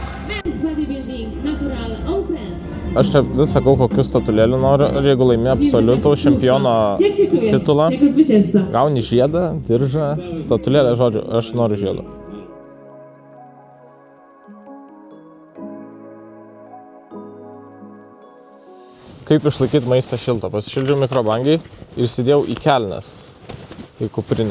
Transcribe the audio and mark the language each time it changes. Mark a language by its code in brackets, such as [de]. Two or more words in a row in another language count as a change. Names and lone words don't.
[en] Men's Bodybuilding Natural Open. [lt] Aš čia vis sakau, kokius statulėlių noriu, ir jeigu laimi absoliutaus čempiono [pl] Jak się czujesz tytulą, jako zwycięzca? [lt] gauni žiedą, diržą, statulėlę, žodžiu, aš noriu žiedą. Kaip išlaikyti maistą šiltą? Pasišildžiau mikrobangiai ir įsidėjau į kelnes, į kuprinę.